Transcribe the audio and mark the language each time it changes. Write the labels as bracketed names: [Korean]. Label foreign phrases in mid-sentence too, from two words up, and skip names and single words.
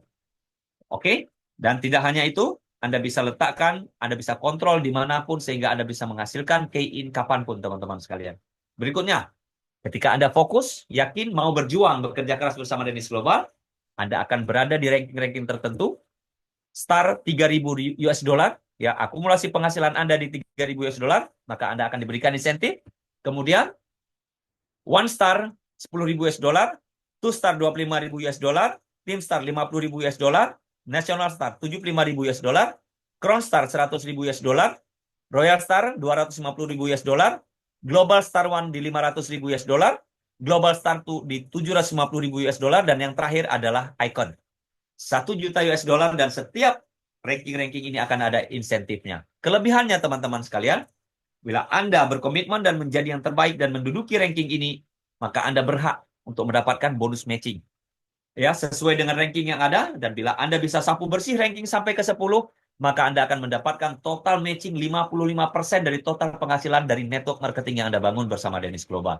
[Indonesian] Oke? Dan tidak hanya itu, Anda bisa letakkan, Anda bisa kontrol dimanapun sehingga Anda bisa menghasilkan key-in kapanpun teman-teman sekalian. Berikutnya, ketika Anda fokus, yakin, mau berjuang, bekerja keras bersama Danish Global, Anda akan berada di ranking-ranking tertentu, [English] star 3.000 US dollar, [Indonesian] ya, akumulasi penghasilan Anda di 3.000 [English] US dollar, [Indonesian] maka Anda akan diberikan insentif. [English] Kemudian, 1 star 10.000 US dollar, 2 star 25.000 US dollar, team star 50.000 US dollar, national star 75.000 US dollar, crown star 100.000 US dollar, royal star 250.000 US dollar, global star 1 di 500.000 US dollar, Global Star tuh di 750.000 US dollar, [Indonesian] dan yang terakhir adalah Icon. 1 juta [English] US dollar, [Indonesian] dan setiap ranking-ranking ini akan ada insentifnya. Kelebihannya teman-teman sekalian, bila Anda berkomitmen dan menjadi yang terbaik dan menduduki ranking ini, maka Anda berhak untuk mendapatkan bonus matching. Ya, sesuai dengan ranking yang ada, dan bila Anda bisa sapu bersih ranking sampai ke 10, maka Anda akan mendapatkan total matching 55% dari total penghasilan dari [English] network marketing [Indonesian] yang Anda bangun bersama Dennis Global.